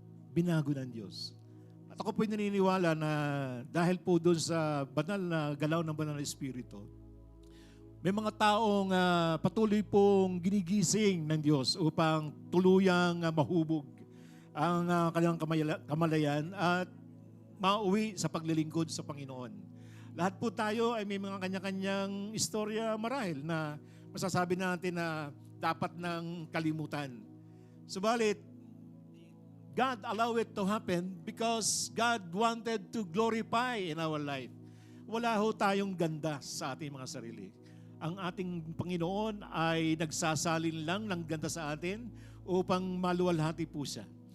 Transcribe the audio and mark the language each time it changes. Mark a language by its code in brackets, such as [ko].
[tl] Binago ng Diyos. At ako po'y naniniwala na dahil po doon sa banal na galaw ng banal na Espiritu, may mga taong patuloy pong ginigising ng Diyos upang tuluyang mahubog ang kanilang kamalayan at mauwi sa paglilingkod sa Panginoon. Lahat po tayo ay may mga kanya-kanyang istorya marahil na masasabi natin na dapat ng kalimutan. [en] Subalit, God allowed it to happen because God wanted to glorify in our life. [tl] Wala ho tayong ganda sa ating mga sarili. Ang ating Panginoon ay nagsasalin lang ng ganda sa atin upang maluwalhati po siya.